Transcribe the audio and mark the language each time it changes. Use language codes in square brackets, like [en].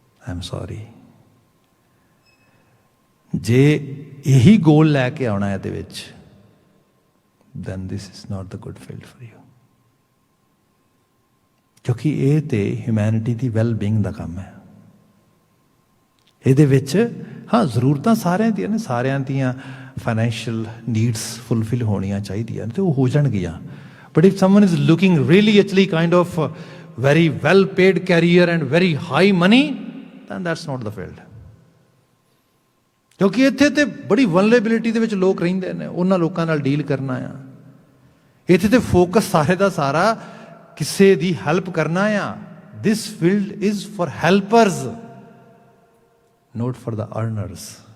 [en] I'm sorry. [pa] ਜੇ ਇਹੀ ਗੋਲ ਲੈ ਕੇ ਆਉਣਾ ਇਹਦੇ ਵਿੱਚ, [en] then this is not the good field for you. [pa] ਕਿਉਂਕਿ ਇਹ ਤੇ ਹਿਊਮੈਨਿਟੀ ਦੀ ਵੈਲ ਬੀਇੰਗ ਦਾ ਕੰਮ ਹੈ। ਇਹਦੇ ਵਿੱਚ ਹਾਂ ਜ਼ਰੂਰਤਾਂ ਸਾਰਿਆਂ ਦੀਆਂ ਨੇ, ਸਾਰਿਆਂ ਦੀਆਂ ਫਾਈਨੈਂਸ਼ੀਅਲ ਨੀਡਸ ਫੁੱਲਫਿਲ ਹੋਣੀਆਂ ਚਾਹੀਦੀਆਂ ਤੇ ਉਹ ਹੋ ਜਾਣਗੀਆਂ। [en] But if someone is looking really actually kind of very well paid career and very high money, then that's not the field. [pa] ਕਿਉਂਕਿ ਇੱਥੇ ਤੇ ਬੜੀ ਵਲਨਰੇਬਿਲਿਟੀ ਦੇ ਵਿੱਚ ਲੋਕ ਰਹਿੰਦੇ ਨੇ, ਉਹਨਾਂ ਲੋਕਾਂ ਨਾਲ ਡੀਲ ਕਰਨਾ ਆ। ਇੱਥੇ ਤੇ ਫੋਕਸ ਸਾਰੇ ਦਾ ਸਾਰਾ ਕਿਸੇ ਦੀ ਹੈਲਪ ਕਰਨਾ ਆ। [en] This field is for helpers, not for the earners.